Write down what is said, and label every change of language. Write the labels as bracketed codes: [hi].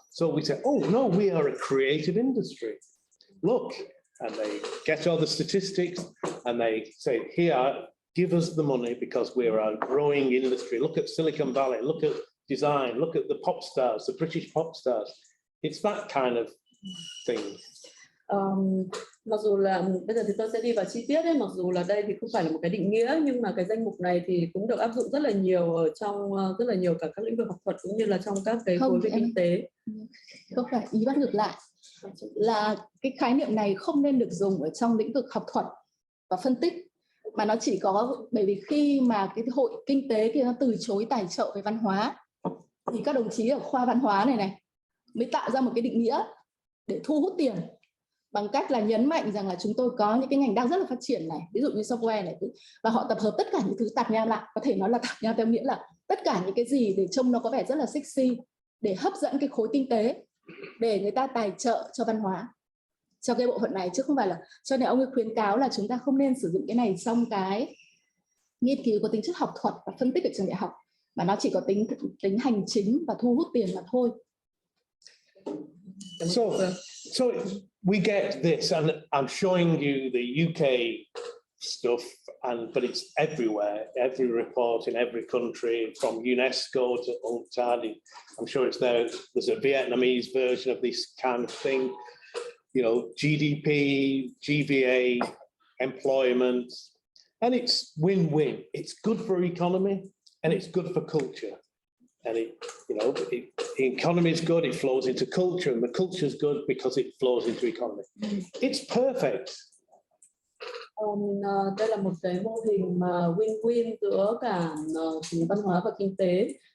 [en] So we say, oh no, we are a creative industry. Look, and they get all the statistics and they say, here, give us the money because we're a growing industry. Look at Silicon Valley, look at design, look at the pop stars, the British pop stars. It's that kind of thing. [vi] Mặc dù là bây giờ thì tôi sẽ đi vào chi tiết ấy, mặc dù là đây thì không phải là một cái định nghĩa, nhưng mà cái danh mục này thì cũng được áp dụng rất là nhiều ở trong rất là nhiều cả các lĩnh vực học thuật cũng như là trong các cái khối về kinh tế. Không phải, ý bắt ngược lại là cái khái niệm này không nên được dùng ở trong lĩnh vực học thuật và phân tích, mà nó chỉ có bởi vì khi mà cái hội kinh tế kia nó từ chối tài trợ về văn hóa thì các đồng chí ở khoa văn hóa này mới tạo ra một cái định nghĩa để thu hút tiền bằng cách là nhấn mạnh rằng là chúng tôi có những cái ngành đang rất là phát triển này, ví dụ như software này, và họ tập hợp tất cả những thứ tạp nham lại, có thể nói là tạp nham theo nghĩa là tất cả những cái gì để trông nó có vẻ rất là sexy để hấp dẫn cái khối kinh tế để người ta tài trợ cho văn hóa, cho cái bộ phận này, chứ không phải là, cho nên ông ấy khuyến cáo là chúng ta không nên sử dụng cái này trong cái nghiên cứu có tính chất học thuật và phân tích ở trường đại học, mà nó chỉ có tính hành chính và thu hút tiền mà thôi. [en] So we get this, and I'm showing you the UK stuff, but it's everywhere, every report in every country, from UNESCO to UNCTAD. I'm sure it's there. There's a Vietnamese version of this kind of thing. You know, GDP, GVA, employment, and it's win-win. It's good for economy and it's good for culture. And the economy is good, it flows into culture, and the culture is good because it flows into economy. It's perfect. [vi] Đây là một cái mô hình mà win-win giữa cả văn hóa và kinh tế.